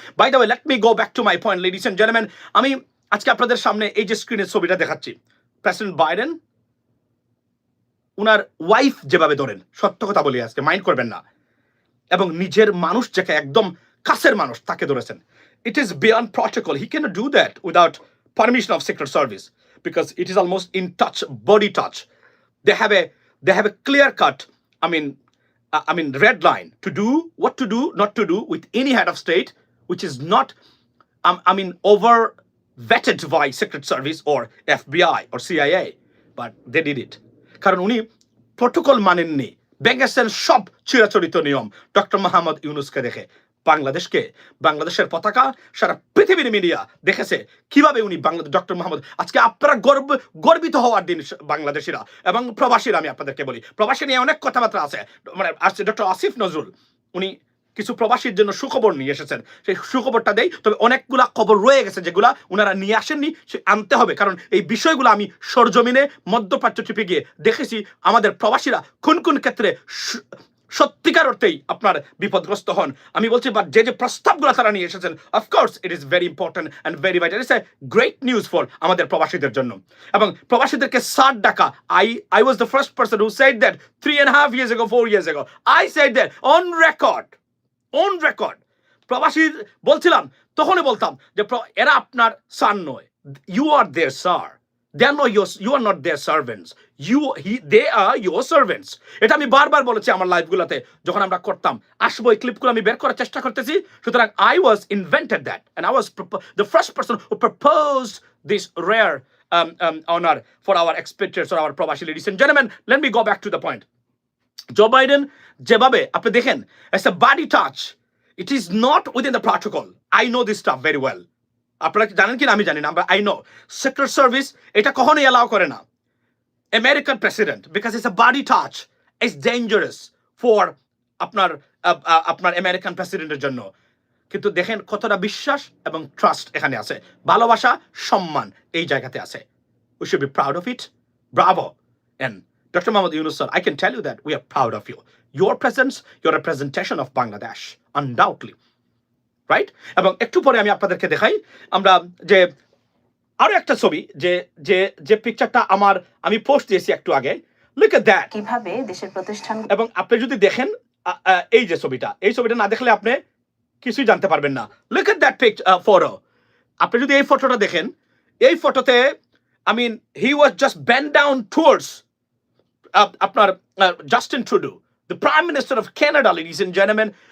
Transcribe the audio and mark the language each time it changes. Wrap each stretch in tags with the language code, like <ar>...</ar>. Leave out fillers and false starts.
<en>By the way, let me go back to my point, ladies and gentleman.</en> <bn>আমি আজকে আপনাদের সামনে এই যে স্ক্রিনের ছবিটা দেখাচ্ছি, প্রেসিডেন্ট বাইডেন উনার ওয়াইফ যেভাবে ধরেন, সত্য কথা বলি আজকে, মাইন্ড করবেন না, এবং নিজের মানুষ যাকে একদম কাছের মানুষ তাকে ধরেছেন।</bn> <en>It is beyond protocol. He can do that without permission of secret service, because it is almost in touch, body touch. They have a clear cut, I mean red line to do what to do, not to do with any head of state which is not over vetted by Secret Service or FBI or CIA, but they did it.</en> <bn>কারণ উনি protocol মানেননি, ভেঙেছেন সব চিরাচরিত নিয়ম। Doctor Mohammad ইউনূসকে দেখে বাংলাদেশের পতাকা সারা পৃথিবীর media দেখেছে কিভাবে উনি ডক্টর মোহাম্মদ, আজকে আপনারা গর্বিত হওয়ার দিন বাংলাদেশিরা এবং প্রবাসীরা। আমি আপনাদেরকে বলি, প্রবাসী নিয়ে অনেক কথাবার্তা আছে, মানে আসছে ডক্টর আসিফ নজরুল, উনি কিছু প্রবাসীর জন্য সুখবর নিয়ে এসেছেন, সেই সুখবরটা দেই। তবে অনেকগুলা খবর রয়ে গেছে যেগুলা ওনারা নিয়ে আসেননি, সে আনতে হবে, কারণ এই বিষয়গুলো আমি সরজমিনে মধ্যপ্রাচ্য ট্রিপে গিয়ে দেখেছি। আমাদের প্রবাসীরা কোন ক্ষেত্রে সত্যিকার অর্থেই আপনার বিপদগ্রস্ত হন। আমি বলছি,</bn> <en>but</en> <bn>যে প্রস্তাবগুলো তারা নিয়ে এসেছেন,</bn> <en>Of course it is very important and very vital. It's a great news for</en> <bn>আমাদের প্রবাসীদের জন্য। এবং প্রবাসীদেরকে 60 টাকা,</bn> <en>I was the first person who said that 3.5 years ago, 4 years ago. I said that on record.</en> <bn>প্রবাসী বলছিলাম, তখনই বলতাম যে এরা আপনার সান নয়,</bn> <en>you are their sir. You are not their servants. They are your servants.</en> <bn>এটা আমি বারবার বলেছি আমার লাইভগুলোতে যখন আমরা করতাম। আসবো, এই ক্লিপগুলো আমি বের করার চেষ্টা করতেছি। সুতরাং</bn> <en>I was invented that and I was the first person who proposed this rare honor for our expatriates or our প্রবাসী. Ladies and gentlemen, let me go back to the point.</en> <bn>Joe Biden যেভাবে আপনি দেখেন,</bn> <en>it's a body touch. It is not within the protocol. I know this stuff very well.</en> <bn>আপনারা জানেন কিনা আমি জানি না,</bn> <en>I know secret service</en> <bn>এটা কখনোই অ্যালাউ করে না American president,</bn> <en>because it's a body touch, it's dangerous for</en> <bn>আপনার আমেরিকান প্রেসিডেন্টের জন্য। কিন্তু দেখেন কতটা বিশ্বাস এবং ট্রাস্ট এখানে আছে, ভালোবাসা, সম্মান এই জায়গাতে আছে।</bn> <en>We should be proud of it. Bravo. And Dr. Mohammad Yunus sir, I can tell you that we are proud of you. Your presence, your representation of Bangladesh, undoubtedly. Right?</en> <bn>এবং একটু পরে আমি আপনাদেরকে দেখাই আমরা যে আরো একটা ছবি, যে পিকচারটা আমি পোস্ট দিয়েছি একটু আগে।</bn> <en>look at that,</en> <bn>কিভাবে দেশের প্রতিষ্ঠান। এবং আপনি যদি দেখেন এই যে ছবিটা না দেখলে আপনি কিছুই জানতে পারবেন না।</bn> <en>Look at that photo.</en> <bn>আপনি যদি এই ফটোটা দেখেন, এই ফটোতে</bn> <en>he was just bent down towards আপনার Justin Trudeau, the Prime Minister of Canada, ladies and gentlemen.</en>